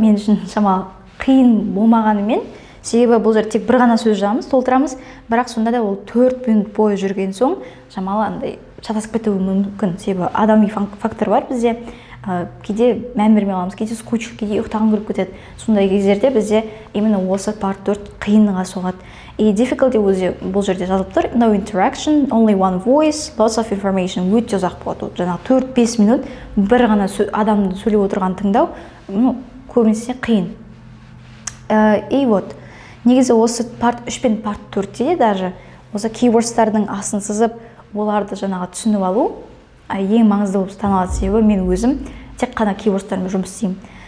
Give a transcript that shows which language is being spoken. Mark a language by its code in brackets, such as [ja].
[kk] Мен үшін шамалы қиын болмағанымен, себебі бұл жерде тек бір ғана сөз жазамыз, толтырамыз, бірақ сонда да ол 4 минут бойы жүрген соң шамалы андай шатасып кетуі мүмкін, себебі адами фактор бар бізде. Кейде мән бермей қаламыз, кейде скучно, кейде ұйықтағым келіп кетеді. Сондай кездерде бізде именно осы part 4 қиынға соғады. И difficulty өзі бұл жерде жазылып тұр. [en] No interaction, only one voice, lots of information. [kk] Өте ұзақ болады. Жаңағы 4-5 минут бір ғана адамды сөйлеп отырған тыңдау, көбінесе қиын. [ru] И вот, [kk] негізі осы part 3 пен part 4-те даже осы keywords-тардың астын сызып, оларды жаңағы түсініп алу ең маңызды болып саналады, себебі мен өзім тек қана keywords-тармен жұмыс істеймін.